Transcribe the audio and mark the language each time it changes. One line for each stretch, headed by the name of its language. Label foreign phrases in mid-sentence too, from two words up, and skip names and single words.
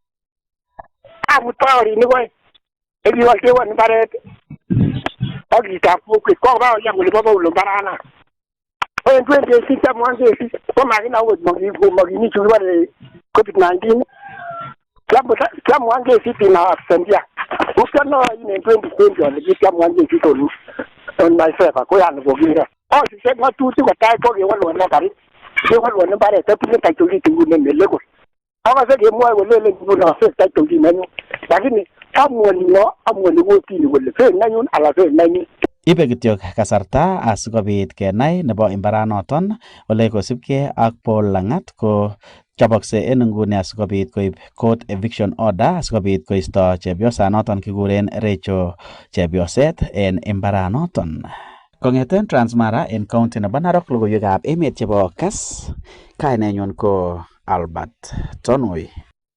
Kalenjin: Amut baorinik oeng chekiwolchewon mbaret ak chitab kokwet ko baorian kole bo Paulo mbarana. Ko en 2018 kiamwan kesit ko makina okot mokimi chu kibore COVID-19 kiamwan kesit inabsentia. Ukiano in 2020 ale kiamwan kesit
English: on myself
Kalenjin: ko yani kokire. Osisek ng'atutik kotai ko kewolwon karit kewolwon mbaret atinye
English: title deed
Kalenjin: nguni nelekol. Akase kemwoe kolelen nguni asek
English: title deed
Kalenjin: nenyu lakini amuoni kotini kole fake nenyun ala fake nenyin. Ibe kityok kasarta asikobit kenai nebo imbaranoton ole kosibgei ak Paul Lang'at ko chobokse en nguni asikobit koib
English: court eviction order
Kalenjin: asikobit koisto chepyosanoton kikuren Recho chepyoset en imbaranoton. Kong'eten Transmara en county nebo Narok logoiwekab emet chebo Kass, kainenyun ko Albert Tonui.